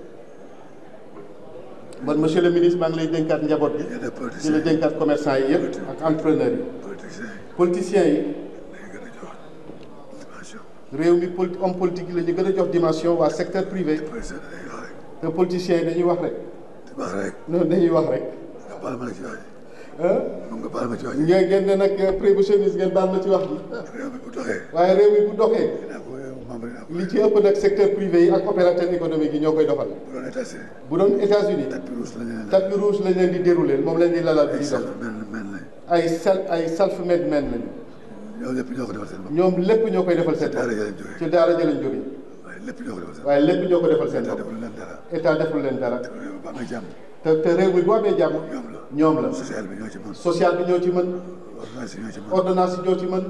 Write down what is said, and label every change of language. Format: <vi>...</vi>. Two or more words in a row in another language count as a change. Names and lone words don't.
<fr>bon monsieur le ministre</fr> <wo>maa ngi lay dénkaat njaboot bi di la dénkaat commerçant yi yëpp ak entrepreneur yi politiciens yi réew mi</wo> <fr>homme politique</fr> <wo>yi la ñu gën a jox dimension waa</wo> <fr>secteur privé</fr> <wo>te politiciens yi dañuy wax rek non dañuy wax rek ngeen ne nag</wo> <fr>monsieur ministre</fr> <wo>ngeen baal ma ci wax bi waaye réew mi bu doxee li ci ëpp nag</wo> <fr>secteur privé</fr> <wo>yi ak</wo> <fr>opérateur économique</fr> <wo>yi ñoo koy doxal bu doon États-Unis</wo> <fr>tapis rouge</fr> <wo>lañ leen di dérouler moom lañ di lalal bi di dox ay</wo> <en>self-made men</en> <wo>lañu ñoom lépp ñoo koy defal seen bopp ci daara ja lañ jógee waaye lépp ñoo ko defal seen bopp état deful leen dara te réew mi bu amee jàmm ñoom la social bi ñoo ci mën ordonnance yi ñoo ci mën</wo>